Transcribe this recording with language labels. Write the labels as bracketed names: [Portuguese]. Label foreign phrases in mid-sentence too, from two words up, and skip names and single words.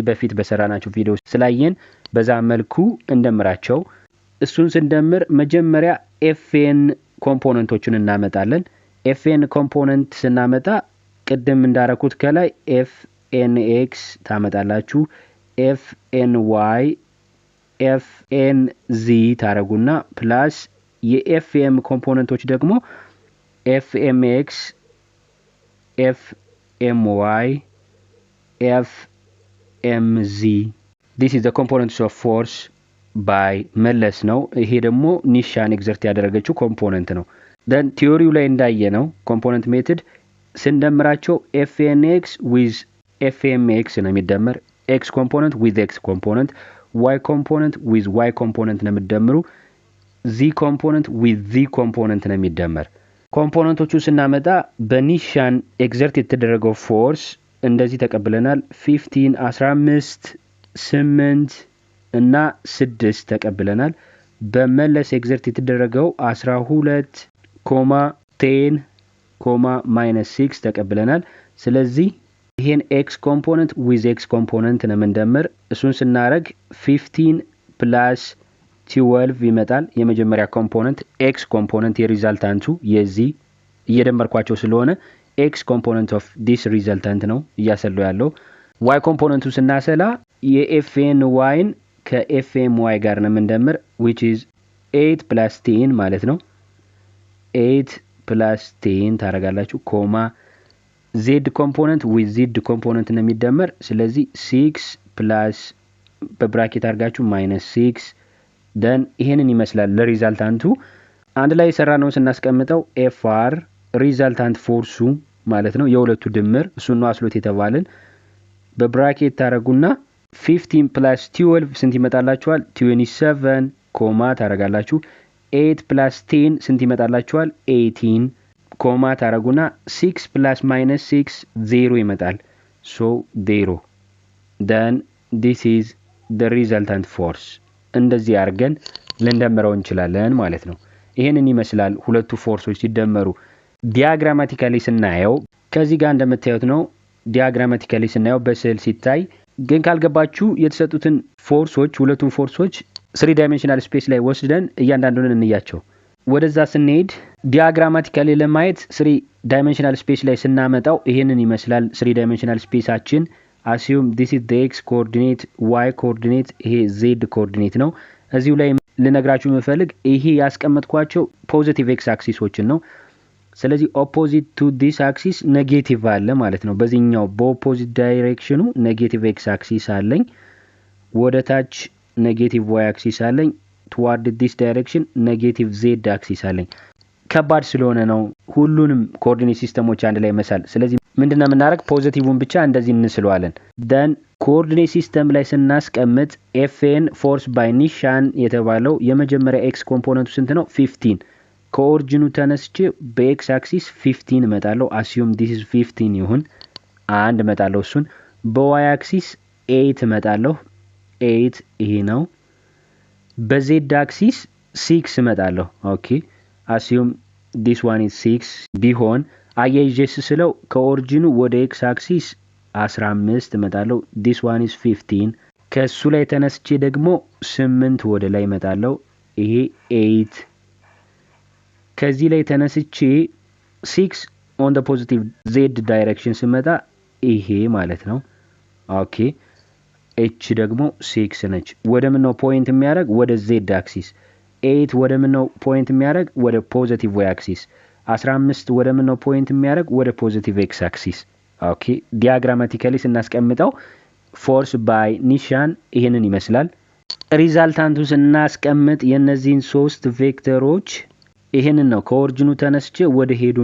[Amharic] በፊት በሰራናቸው ቪዲዮ ስላየን በዛ መልኩ እንደምራቸው። እሱን ስንደምር መጀመሪያ FN ኮምፖነንቶችን እናመጣለን። FN ኮምፖነንት ስናመጣ ቅድም እንዳረኩት ከላይ FNX ታመጣላችሁ። FNY FNZ ታረጉና ፕላስ የFM ኮምፖነንቶች ደግሞ FMX FMY FMZ. [English] This is the components of force by [Amharic] መለስ ነው። ይሄ ደግሞ ኒሻን ኤግዘርት ያደረገችው ኮምፖነንት ነው። then ቲዮሪው ላይ እንዳየ ነው [English] component method [Amharic] ስንደምራቸው [English] FNX with FMX [Amharic] ነው የሚደመር። [English] X component with X component, Y component with Y component [Amharic] ነው የሚደመሩ። [English] Z component with Z component [Amharic] ነው የሚደመር። ኮምፖነንቶቹ ስናመጣ በኒሻን ኤግዘርት የተደረገው ፎርስ እንደዚህ ተቀብለናል። 15 15 8 እና 6 ተቀብለናል። በመለስ ኤግዘርት የተደረገው 12.10 -6 ተቀብለናል። ስለዚህ ይሄን [English] x component with x component [Amharic] ነው የምንደምር። እሱን ስናረግ 15 plus 12 ይመጣል። የመጀመሪያ ኮምፖነንት x ኮምፖነንት የሪዛልታንቱ የዚህ እየደመርኳቸው ስለሆነ [English] x component of this resultant [Amharic] ነው እያሰለው ያለው። y ኮምፖነንቱ ስናሰላ የFNY ን ከFMY ጋር ነው የምንደምር [English] which is 8 plus 10 [Amharic] ማለት ነው። 8 plus 10 ታረጋላችሁ ኮማ [English] z component with z component [Amharic] ነው የሚደመር። ስለዚህ 6 plus በብራኬት አድርጋችሁ -6 then ይሄንን ይመስላል ለሪዛልታንቱ አንድ ላይ የሰራነውን ስናስቀምጠው ኤፍአር [English] resultant force [Amharic] ማለት ነው የሁለቱ ድምር እሱ ነው አስሎት የተባለን በብራኬት ታረጉና 15 plus 12 ስንት ይመጣላችኋል 27 ኮማ ታረጋላችሁ 8 plus 10 ስንት ይመጣላችኋል 18 ኮማ ታረጉና 6 plus minus 6 0 ይመጣል [English] so 0 then this is the resultant force [Amharic] እንደዚህ አድርገን ልንደምረው እንችላለን ማለት ነው ይሄንን ይመስላል ሁለቱ ፎርሶች ሲደመሩ ዲያግራማቲካሊ ስናየው ከዚህ ጋር እንደምታዩት ነው ዲያግራማቲካሊ ስናየው በስዕል ሲታይ ግን ካልገባችሁ የተሰጡትን ፎርሶች ሁለቱን ፎርሶች [English] 3 dimensional space [Amharic] ላይ ወስደን እያንዳንዱን እንያቸው ወደዛ ስንሄድ ዲያግራማቲካሊ ለማየት 3 [English] dimensional space [Amharic] ላይ ስናመጣው ይሄንን ይመስላል 3 ዳይሜንሽናል ስፔሳችን [English] assume this is the x coordinate y coordinate [Amharic] ይሄ [English] z coordinate [Amharic] ነው እዚሁ ላይ ልነግራችሁ መፈልግ ይሄ ያስቀመጥኳቸው ፖዚቲቭ x አክሲሶችን ነው ስለዚህ [English] opposite to this axis [Amharic] ኔጌቲቭ አለ ማለት ነው በዚህኛው በኦፖዚት ዳይሬክሽኑ [English] negative x axis [Amharic] አለኝ ወደ ታች [English] negative y axis [Amharic] አለኝ [English] toward this direction negative z axis [Amharic] አለኝ ከባድ ስለሆነ ነው ሁሉንም ኮኦርዲኔት ሲስተሞች አንድ ላይ መሳል ስለዚህ ምንድነው የምናደርግ ፖዚቲቭን ብቻ እንደዚህ እንስለዋለን [English] then coordinate system [Amharic] ላይ ስናስቀምጥ [English] fn force by [Amharic] ኒሻን የተባለው የመጀመሪያ x ኮምፖነንቱ ስንት ነው 15 ኮኦርዲኑ ተነስቼ በx አክሲስ 15 መጣለው [English] assume this is 15 [Amharic] ይሁን አንድ መጣለው እሱን በy አክሲስ 8 መጣለው 8 ይሄ ነው በz አክሲስ 6 መጣለው ኦኬ [English] assume this one is 6 [Amharic] ቢሆን አያይዤስ ስለው ከኦሪጂኑ ወደ x አክሲስ 15 መጣለው [English] this one is 15 [Amharic] ከሱ ላይ ተነስቼ ደግሞ 8 ወደ ላይ መጣለው ይሄ 8 ከዚህ ላይ ተነስቼ 6 [English] on the positive z direction [Amharic] ስመጣ ይሄ ማለት ነው ኦኬ h ደግሞ 6 ነች ወደ ምን ነው ፖይንት የሚያደርግ ወደ z አክሲስ 8 ወደ ምን ነው ፖይንት የሚያደርግ ወደ [English] positive y axis [Amharic] 15 ወደ ምን ነው ፖይንት የሚያደርግ ወደ [English] positive x axis [Amharic] ኦኬ ዲያግራማቲካሊ ስናስቀምጠው [English] force by [Amharic] ኒሻን ይሄንን ይመስላል ሪዛልታንቱ ስናስቀምጥ የነዚህን ሶስት ቬክተሮች ይሄንን ነው ከኦሪጂኑ ተነስቼ ወደ ሄዱ